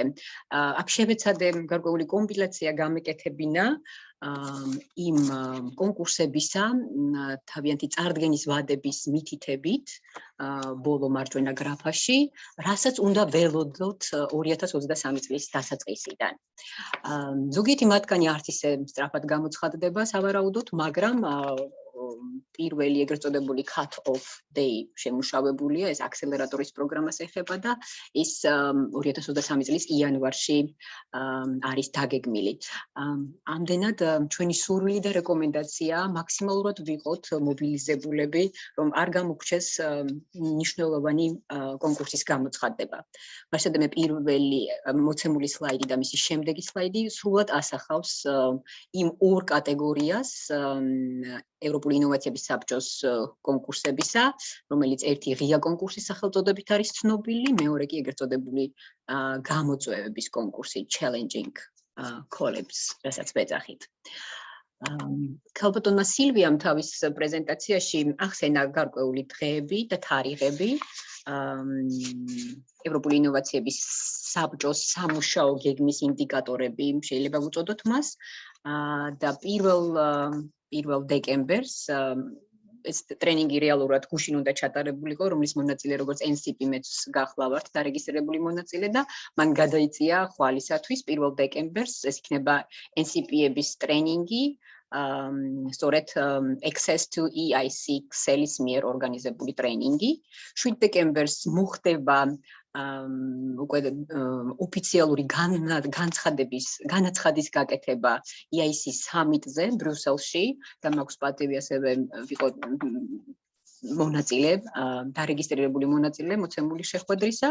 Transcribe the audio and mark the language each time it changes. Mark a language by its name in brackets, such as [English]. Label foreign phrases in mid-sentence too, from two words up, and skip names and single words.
[Georgian] აქ შევეცადე გარკვეული კომპილაცია გამეკეთებინა იმ კონკურსებისა თავიანთი წარდგენის ვადების მითითებით ბოლო მარჯვენა გრაფაში, რასაც უნდა ველოდოთ 2023 წლის დასაწყისიდან. ზოგიერთი მათგანი არც ისე სწრაფად გამოცხადდება სავარაუდოდ, მაგრამ პირველი ეგრეთ წოდებული [English] cut-off day [Georgian] შემუშავებულია, ეს აქსელერატორის პროგრამას ეხება და ის 2023 წლის იანვარში არის დაგეგმილი. ამდენად ჩვენი სურვილი და რეკომენდაცია მაქსიმალურად ვიყოთ მობილიზებულები, რომ არ გამოგჩეს მნიშვნელოვანი კონკურსის გამოცხადება. მაშინ მე პირველი მოცემული სლაიდი და მისი შემდეგი სლაიდი სრულად ასახავს იმ ორ კატეგორიას ევროპული ინოვაციების საბჭოს კონკურსებისა, რომელიც ერთი ღია კონკურსის სახელწოდებით არის ცნობილი, მეორე კი ეგრეთ წოდებული გამოწვევების კონკურსი, [English] challenging collabs, [Georgian] რასაც ვეძახით. ქალბატონმა სილვიამ თავის პრეზენტაციაში ახსენა გარკვეული დღეები და თარიღები ევროპული ინოვაციების საბჭოს სამუშაო გეგმის ინდიკატორები, შეიძლება ვუწოდოთ მას და პირველ დეკემბერს ეს ტრენინგი რეალურად გუშინ უნდა ჩატარებულიყო, რომლის მონაწილე როგორც NCP მეც გახლავართ დარეგისტრირებული მონაწილე და მან გადაიწია ხვალისათვის 1 დეკემბერს ეს იქნება NCP-ების ტრენინგი, სწორედ [English] access to EIC [Georgian] ქსელის მიერ ორგანიზებული ტრენინგი. 7 დეკემბერს მოხდება უკვე ოფიციალური განაცხადის გაკეთება EIC სამიტზე ბრიუსელში და მაქვს პატივი ასევე ვიყო მონაწილე, დარეგისტრირებული მონაწილე მოცემული შეხვედრისა.